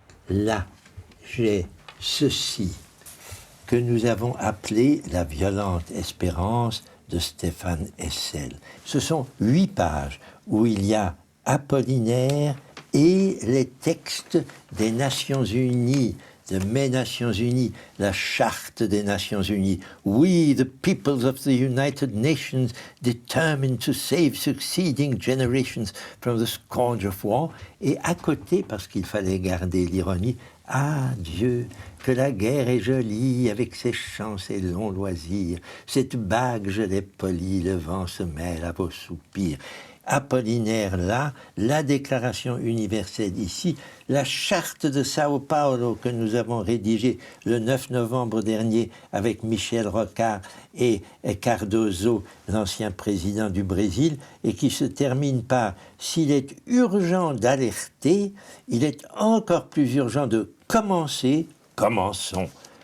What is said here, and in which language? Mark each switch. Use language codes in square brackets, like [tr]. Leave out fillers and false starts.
[fr] là, j'ai ceci que nous avons appelé la violente espérance de Stéphane Hessel. Ce sont 8 pages où il y a Apollinaire et les textes des Nations Unies, de mes Nations Unies, la Charte des Nations Unies. [en] We, the peoples of the United Nations, determined to save succeeding generations from the scourge of war. [fr] Et à côté, parce qu'il fallait garder l'ironie, ah Dieu, que la guerre est jolie avec ses chants, ses longs loisirs. Cette bague, je l'ai polie, le vent se mêle à vos soupirs. Apollinaire là, la Déclaration universelle ici, la charte de Sao Paulo que nous avons rédigée le 9 novembre dernier avec Michel Rocard et Cardoso, l'ancien président du Brésil, et qui se termine par « S'il est urgent d'alerter, il est encore plus urgent de commencer, commençons ».